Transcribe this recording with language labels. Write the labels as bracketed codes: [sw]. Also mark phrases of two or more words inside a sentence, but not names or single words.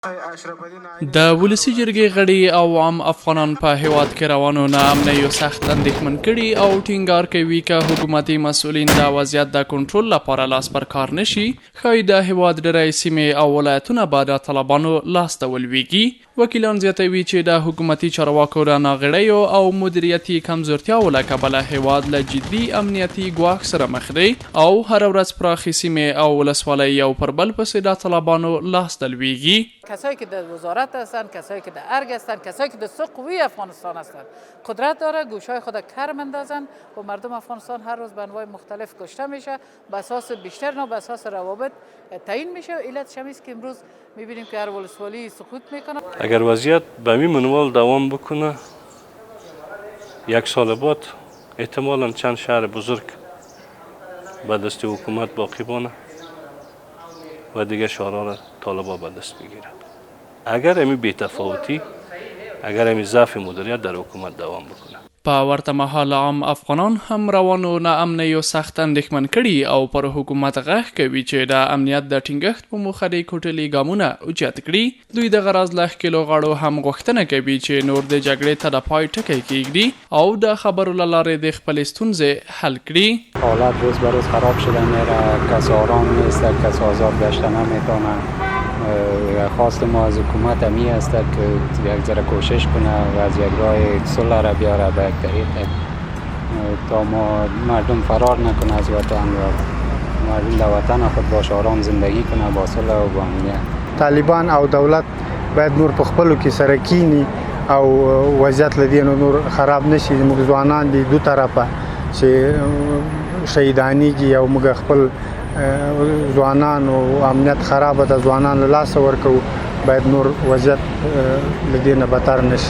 [ps] د ولسي جرګې غړي او عام افغانان په هیواد کې روانو ناامنیو سخت اندېښمن کړي او ټینګار کوي که حکومتي مسؤلین د وضعیت د کنټرول لپاره لاس پر کار نشي ښایي د هیواد ډېری سیمې او ولایتونه به د طالبانو لاسته ولویږي. وکیلان زیاتوي چې د حکومتي چارواکو د ناغېړیو او مدیریتي کمزورتیاو له کبله هیواد له جدي امنیتي ګواښ سره مخ دی او هره ورځ پراخې سیمې او ولسوالۍ یو پر بل پسې د طالبانو لاسته لویږي. [fa] کسایی که در وزارت هستند، کسایی که در ارگ هستند، کسایی که در سه قوی افغانستان هستند قدرت داره گوشای خود کر مندازن و مردم افغانستان هر روز به انواع مختلف کشته میشه به اساس بیشتر نه به اساس روابط تعیین میشه. علتش هم است که امروز میبینیم که هر ولسوالی سقوط میکنه. اگر وضعیت به این منوال دوام بکنه یک سال بعد احتمالاً چند شهر بزرگ به دست حکومت باقی بانه و دیگه شهرها را طالبان به دست بگیرند. اگر امی بی‌تفاوتی، اگر امی ضعف مدیریت در حکومت دوام بکنه. [ps] په ورته مهال عام افغانان هم روانو ناامنیو سخت اندېښمن کړي او پر حکومت غږ کوي چې د امنیت د ټینګښت په موخه د کوټلي ګامونه اوچت کړي. دوی د غراض له ښکېلو غاړو هم غوښتنه کوي چې نور د جګړې ته د پای ټکی کیږدي او د خبرو له لارې د خپلې ستونزې حل کړي. [fa] حالت روز به روز خراب شده میره، کس آرام نیست، کس آزاد گشته نمیتونه. خواست ما از حکومت همی است که یک ذره کوشش کنه و از یک راه صلح را بیاره به یک طریق تا ما مردم فرار نکنه از وطن و مردم در وطن خود باش آرام زندگی کنه با صلح و با امنیت. [ps] طالبان او دولت باید نور په خپلو کې سره کینی او وضعیت لدی نور خراب نشي. موږ ځوانان دي دو طرفه چې شهیدانیږي او موږ خپل ځوانان او امنیت خراب ده ځوانان له لاسه ورکو باید نور وضعیت لدی نه بدتر نشي.